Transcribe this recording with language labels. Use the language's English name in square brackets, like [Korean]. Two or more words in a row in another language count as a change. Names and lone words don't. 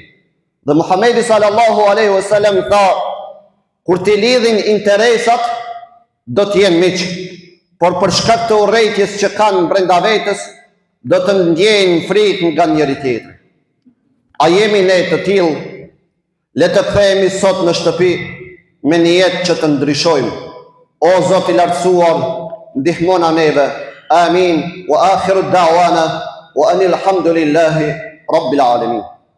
[Albanian] Dhe Muhamedi [Arabic] صلى الله عليه وسلم [Albanian] tha: kur t'i lidhin interesat, do të jenë miq, por për shkak të urrejtjes që kanë brenda vetës, do të ndjejnë frikë nga njëri tjetri. A jemi ne të tillë? Le të kthehemi sot në shtëpi me një jetë që të ndryshojmë. O Zot i lartësuar, ndihmona neve. Amin. [Arabic] وآخر دعوانا أن الحمد لله رب العالمين.